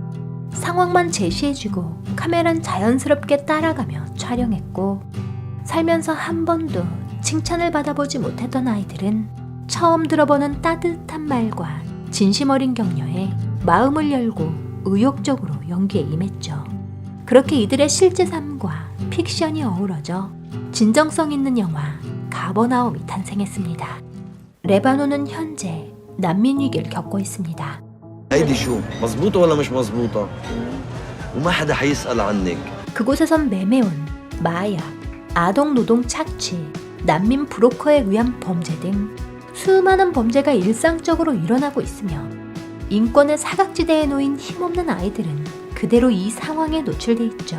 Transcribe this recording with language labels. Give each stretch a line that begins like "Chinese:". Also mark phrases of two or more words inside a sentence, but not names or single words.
Korean: 상황만 제시해주고 카메라는 자연스럽게 따라가며 촬영했고, 살면서 한 번도 칭찬을 받아보지 못했던 아이들은 처음 들어보는 따뜻한 말과 진심 어린 격려에 마음을 열고 의욕적으로 연기에 임했죠. 그렇게 이들의 실제 삶과 픽션이 어우러져 진정성 있는 영화 가버나움이 탄생했습니다. 레바논은 현재 난민 위기를 겪고 있습니다.
Arabic: هيدي شو مزبوطة ولا مش مزبوطة؟ وما حدا حيسأل عنك.
Korean: 그곳에선 매매원, 마약, 아동노동 착취, 난민 브로커에 의한 범죄 등 수많은 범죄가 일상적으로 일어나고 있으며 인권의 사각지대에 놓인 힘없는 아이들은 그대로 이 상황에 노출돼 있죠.